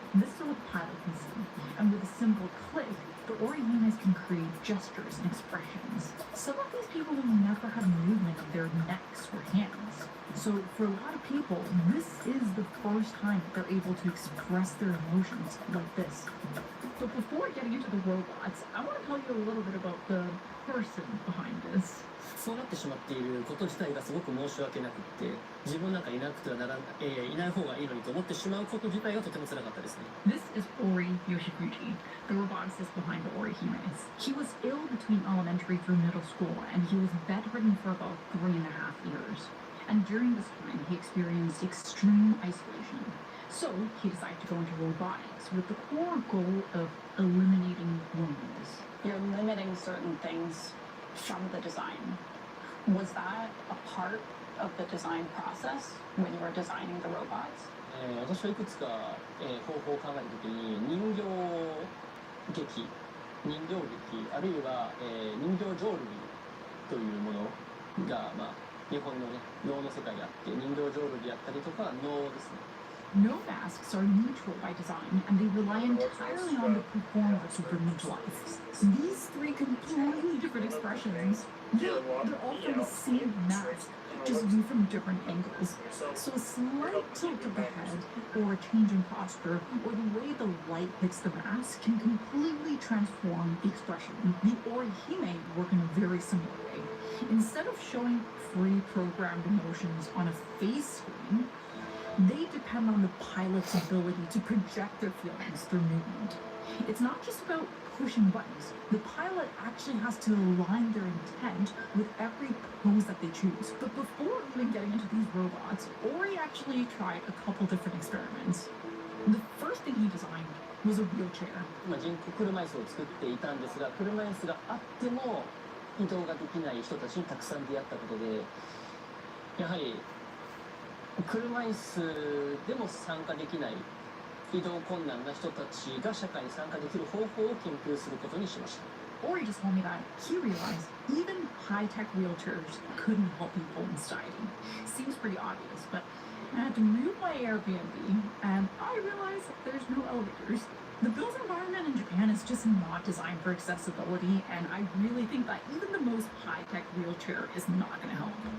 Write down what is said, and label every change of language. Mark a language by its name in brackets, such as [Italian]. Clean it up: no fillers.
[English] This is what the pilot can see. And with a simple click, the Orihimes can create gestures and expressions. Some of these people will never have movement of their necks or hands. So for a lot of people, this is the first time they're able to express their emotions like this. But before getting into the robots, I want to tell you a little bit about the person behind this. [Japanese] そうなってしまっていること自体がすごく申し訳なくって自分なんかいなくてはならん、いない方がいいのにと思ってしまうこと自体がとても辛かったですね。 [English] This is Ori Yoshiguchi, the roboticist behind the Orihimes. He was ill between elementary through middle school, and he was bedridden for about 3.5 years. And during this time, he experienced extreme isolation. So he decided to go into robotics with the core goal of eliminating loneliness. You're limiting certain things from the design. Was that a part of the design process when you were designing the robots? [Japanese] 私はいくつか、方法を考えるときに人形劇、あるいは、人形浄瑠璃というものが、日本のね、能の世界であって、人形浄瑠璃であったりとか能ですね。 [English] No masks are neutral by design, and they rely entirely on the performer to bring them to life. These three completely different expressions, they're all from the same mask, just viewed from different angles. So a slight tilt of the head, or a change in posture, or the way the light hits the mask can completely transform the expression. The Orihime work in a very similar way. Instead of showing pre-programmed emotions on a face screen, they depend on the pilot's ability to project their feelings through movement. It's not just about pushing buttons. The pilot actually has to align their intent with every pose that they choose. But before even getting into these robots, Ori actually tried a couple different experiments. The first thing he designed was a wheelchair. [Japanese] 人工車椅子を作っていたんですが、車椅子があっても移動ができない人たちにたくさん出会ったことで、やはり車椅子でも参加できない移動困難な人たちが社会に参加できる方法を研究することにしました。 [English] Ori just told me that he realized even high-tech wheelchairs couldn't help people in society. Seems pretty obvious, but I had to move my Airbnb, and I realized there's no elevators. The built environment in Japan is just not designed for accessibility, and I really think that even the most high-tech wheelchair is not going to help.